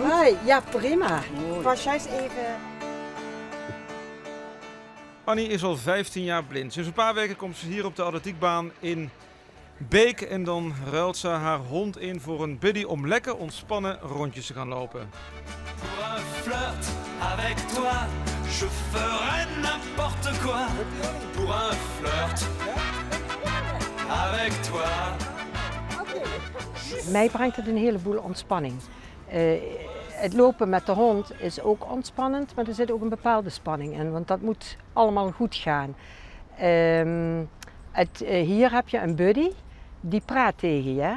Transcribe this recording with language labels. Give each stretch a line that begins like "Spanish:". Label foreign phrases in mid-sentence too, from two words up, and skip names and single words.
Dutch: goed? Ja, prima. Was juist even... Annie is al 15 jaar blind. Sinds een paar weken komt ze hier op de atletiekbaan in Beek. En dan ruilt ze haar hond in voor een buddy om lekker ontspannen rondjes te gaan lopen.
French: Pour un flirt avec toi, je ferai n'importe quoi. Pour un flirt avec toi.
Dutch: Mij brengt het een heleboel ontspanning. Het lopen met de hond is ook ontspannend, maar er zit ook een bepaalde spanning in, want dat moet allemaal goed gaan. Hier heb je een buddy, die praat tegen je.